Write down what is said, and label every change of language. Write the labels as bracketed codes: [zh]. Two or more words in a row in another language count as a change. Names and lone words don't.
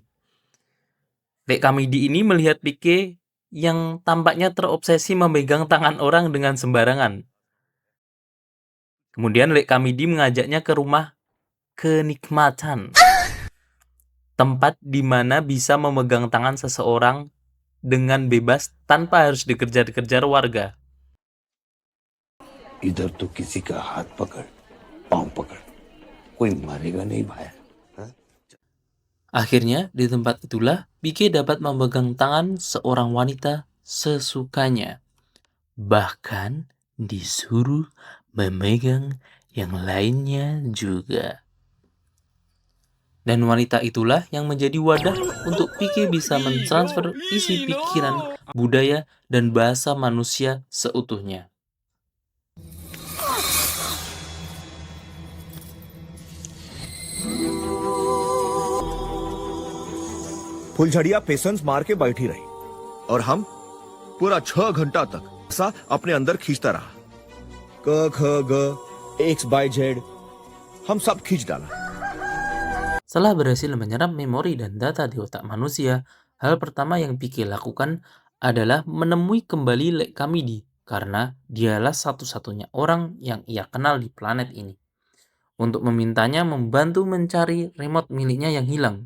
[id] Lek Kamidi ini melihat PK yang tampaknya terobsesi memegang tangan orang dengan sembarangan. Kemudian Lek Kamidi mengajaknya ke rumah kenikmatan. Tempat di mana bisa memegang tangan seseorang dengan bebas tanpa harus dikejar-kejar warga. [hi] इधर तो किसी का हाथ पकड़, पांव पकड़, कोई मारेगा नहीं भाई. [id] Akhirnya, di tempat itulah PK dapat memegang tangan seorang wanita sesukanya. Bahkan disuruh memegang yang lainnya juga. Dan wanita itulah yang menjadi wadah untuk PK bisa mentransfer isi pikiran, budaya, dan bahasa manusia seutuhnya. [hi] फुलझड़िया पेशेंस मार के बैठी रही और हम पूरा 6 घंटा तक ऐसा अपने अंदर खींचता रहा। क ख ग [en] x by z [hi] हम सब खींच डाला। [id] Setelah berhasil menyerap memori dan data di otak manusia, hal pertama yang Pike lakukan adalah menemui kembali Lek Kamidi karena dialah satu-satunya orang yang ia kenal di planet ini. Untuk memintanya membantu mencari remote miliknya yang hilang.